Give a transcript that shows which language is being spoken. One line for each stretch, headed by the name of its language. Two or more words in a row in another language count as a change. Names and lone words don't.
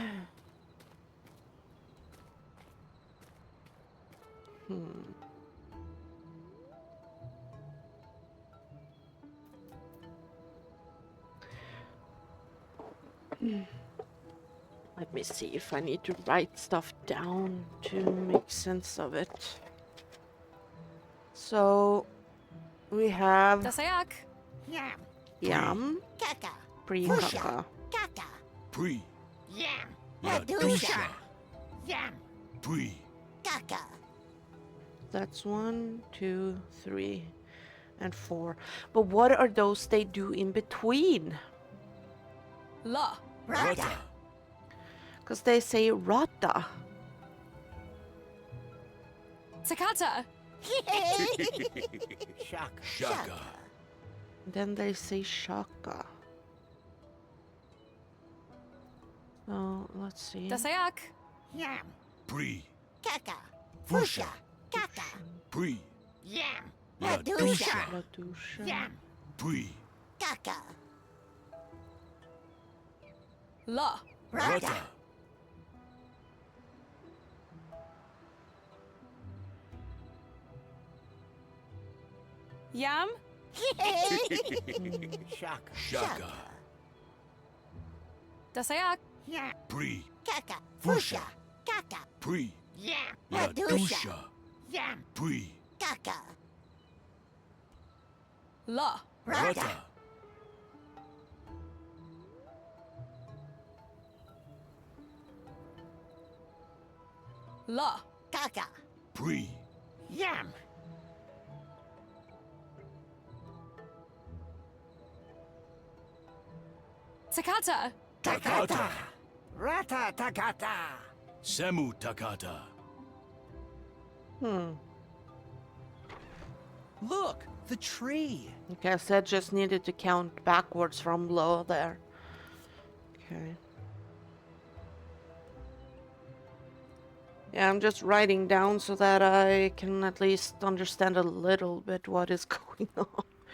English: Let me see if I need to write stuff down to make sense of it. So, we have Dasayak. Yam. yam, Kaka. pre-kaka. Kaka. Pre. Yam. Ladusha. Yam. Pre. Kaka. That's 1, 2, 3, and 4. But what are those they do in between? La. Rata. Because they say rata. Takata. Shaka. Shaka. Then they say shaka. So, let's see. Dasayak. Yam. Pre. Kaka. Fusha. Kaka. Pre. Yam. Ladusha. Ladusha. Yam. Pre. Kaka. La. Rata. Yam. Shaka. Shaka. Dasayak. Yam. Pre. Kaka. Fusha. Kaka. Pre. Yam. Ladusha. Yam. Pre. Kaka. La. Rata. La. Kaka. Pre. Yam. Takata. Takata. Rata takata. Semu Takata. Look, the tree. Okay, so I just needed to count backwards from below there. Okay. Yeah, I'm just writing down so that I can at least understand a little bit what is going on.